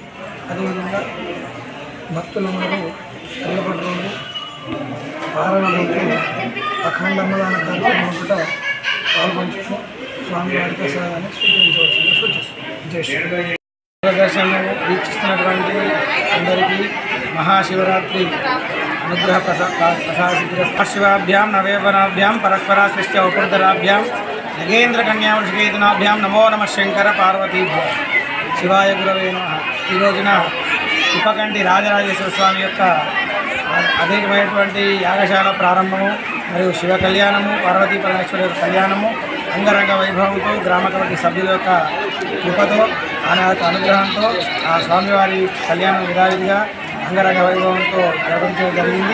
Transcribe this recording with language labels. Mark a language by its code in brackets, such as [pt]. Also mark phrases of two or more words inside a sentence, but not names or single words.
[te] అదేవిధంగా భక్తులందరూ రేపటి రోజు పారణ రోజు అఖండ అన్నదాన కార్యక్రమం కూడా పాల్గొంచుకుని స్వామివారి ప్రసాదాన్ని స్వీకరించవలసిందిగా సూచిస్తుంది. జై శ్రీ దర్శనం వీక్షిస్తున్నటువంటి అందరికీ మహాశివరాత్రి [sa] अनुग्रह प्रसाद शिवाभ्यां नवेवनाभ्यां परस्पराश्लिष्ट उपरतराभ्यां नगेन्द्र कन्या वृषिकेतनाभ्यां नमो नमः शंकर पार्वतीभ्यो శివాయ గురవే నమః. [te] ఈ రోజున ఉపకంటి రాజరాజేశ్వర స్వామి యొక్క అనేకమైనటువంటి యాగశాల ప్రారంభము మరియు శివ కళ్యాణము, పార్వతీ పరమేశ్వరి యొక్క కళ్యాణము అంగరంగ వైభవంతో గ్రామ కమిటీ సభ్యుల యొక్క కృపతో ఆయన యొక్క అనుగ్రహంతో ఆ స్వామివారి కళ్యాణం విధావిధిగా అంగరంగ వైభవంతో నిర్వహించడం జరిగింది.